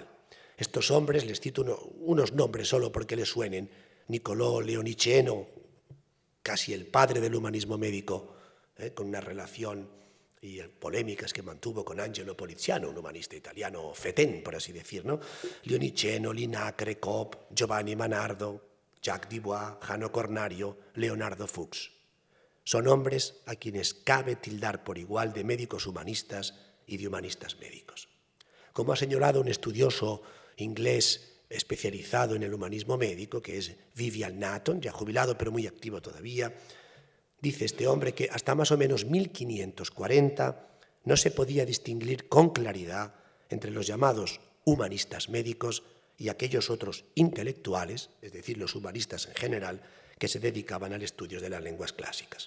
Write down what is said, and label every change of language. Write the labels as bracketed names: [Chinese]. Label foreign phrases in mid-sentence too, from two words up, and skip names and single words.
[Spanish] Estos hombres, les cito unos nombres solo porque les suenen: Niccolò Leoniceno, casi el padre del humanismo médico, con una relación y polémicas que mantuvo con Angelo Poliziano, un humanista italiano fetén, por así decir, ¿no? Leoniceno, Linacre, Copp, Giovanni Manardo, Jacques Dubois, Jano Cornario, Leonardo Fuchs. Son hombres a quienes cabe tildar por igual de médicos humanistas y de humanistas médicos. Como ha señalado un estudioso inglés especializado en el humanismo médico, que es Vivian Natton, ya jubilado pero muy activo todavía, dice este hombre que hasta más o menos 1540 no se podía distinguir con claridad entre los llamados humanistas médicos y aquellos otros intelectuales, es decir, los humanistas en general, que se dedicaban al estudio de las lenguas clásicas.